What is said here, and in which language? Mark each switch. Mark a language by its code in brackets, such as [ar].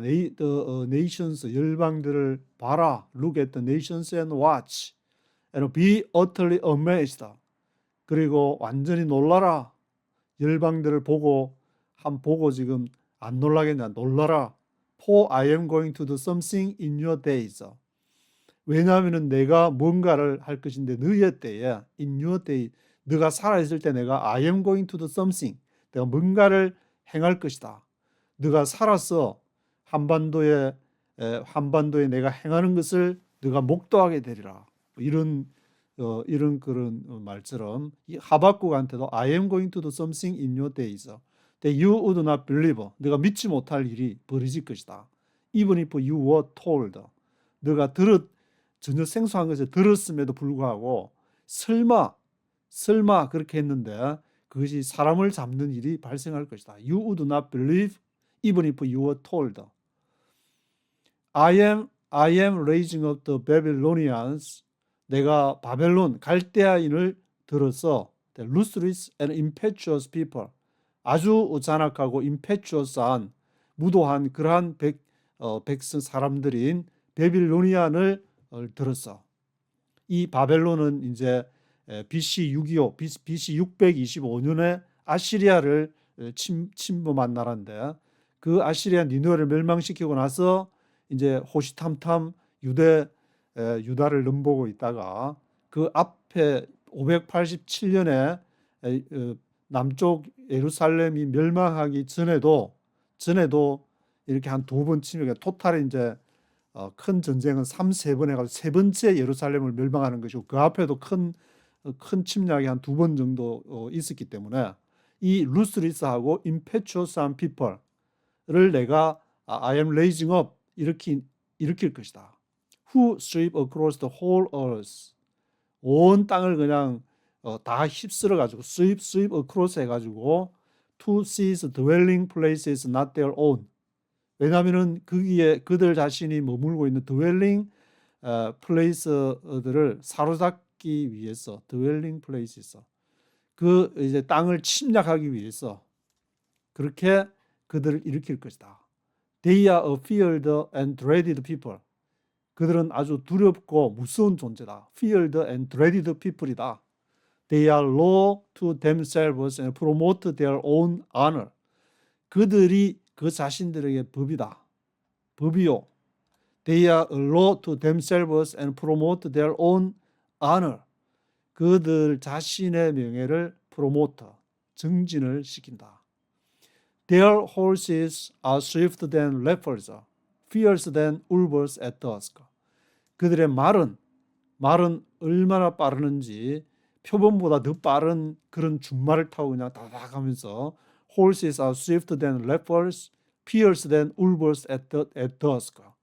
[en] The nations, [ko] 열방들을 봐라. [en] Look at the nations and watch. And be utterly amazed. [ko] 그리고 완전히 놀라라. 열방들을 보고 지금 안 놀라겠냐? 놀라라. [en] For I am going to do something in your days. [ko] 왜냐하면 내가 뭔가를 할 것인데, 너의 때에, [en] in your day, [ko] 너가 살아있을 때 내가 [en] I am going to do something, [ko] 내가 뭔가를 행할 것이다. 너가 살아서 한반도에 내가 행하는 것을 너가 목도하게 되리라. 이런 그런 말처럼 이 하박국한테도 [en] I am going to do something in your days that you would not believe. [ko] 네가 믿지 못할 일이 벌어질 것이다. [en] Even if you were told. [ko] 네가 전혀 생소한 것을 들었음에도 불구하고 설마 그렇게 했는데 그것이 사람을 잡는 일이 발생할 것이다. [en] You would not believe even if you were told. I am raising up the Babylonians. [ko] 내가 바벨론 갈대아인을 들어서 [en] the ruthless and impetuous people. [ko] 아주 잔악하고 impetuous한 무도한 그러한 백성 사람들인 베빌로니안을 들었어. 이 바벨론은 이제 BC 625, BC 625년에 아시리아를 침범한 나라인데 그 아시리아 니누에를 멸망시키고 나서 이제 호시탐탐 유다를 넘보고 있다가 그 앞에 587년에 남쪽 예루살렘이 멸망하기 전에도 이렇게 한 두 번 침략해 토탈 이제 큰 전쟁은 3-4번 해가지고 세 번째 예루살렘을 멸망하는 것이고 그 앞에도 큰 침략이 한 두 번 정도 있었기 때문에 이 루스리스하고 임페추어스한 people을 내가 [en] I am raising up [ko] 일으킬 것이다. [en] Who sweep across the whole earth. [ko] 온 땅을 그냥 다 휩쓸어 가지고 [en] sweep across 해가지고 to seize dwelling places not their own. [ko] 왜냐하면은 거기에 그들 자신이 머물고 있는 dwelling place들을 사로잡기 위해서 dwelling places 그 이제 땅을 침략하기 위해서 그렇게 그들을 일으킬 것이다. [en] They are a feared and dreaded people. [ko] 그들은 아주 두렵고 무서운 존재다. [en] Feared and dreaded people이다. They are law to themselves and promote their own honor. [ko] 그들이 그 자신들에게 법이다. 법이요. [en] They are a law to themselves and promote their own honor. [ko] 그들 자신의 명예를 promote, 증진을 시킨다. [en] Their horses are swift than leopards, fierce than wolves at dusk. [ko] 그들의 말은 얼마나 빠르는지 표범보다 더 빠른 그런 준말을 타고 그냥 다다닥 하면서 [en] Horses are swift than leopards, fierce than wolves at dusk.